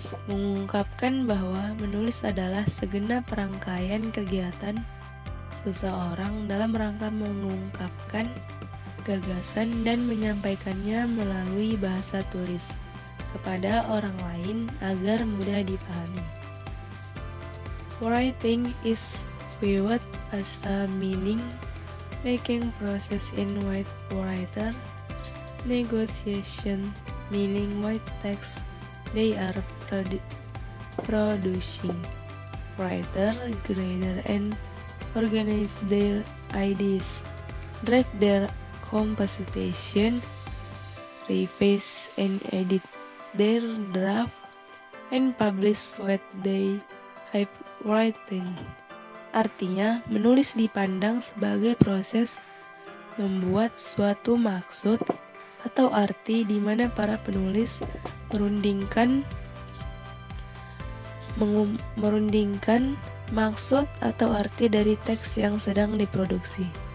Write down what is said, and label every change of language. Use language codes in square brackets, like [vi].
[id] Mengungkapkan bahwa menulis adalah segenap rangkaian kegiatan seseorang dalam rangka mengungkapkan gagasan dan menyampaikannya melalui bahasa tulis kepada orang lain agar mudah dipahami. [en] Writing is viewed as a meaning-making process in which writer negotiation meaning with text they are producing. Writer gather and organize their ideas, drive their composition, revise and edit their draft, and publish what they have written. [id] Artinya, menulis dipandang sebagai proses membuat suatu maksud atau arti di mana para penulis merundingkan maksud atau arti dari teks yang sedang diproduksi.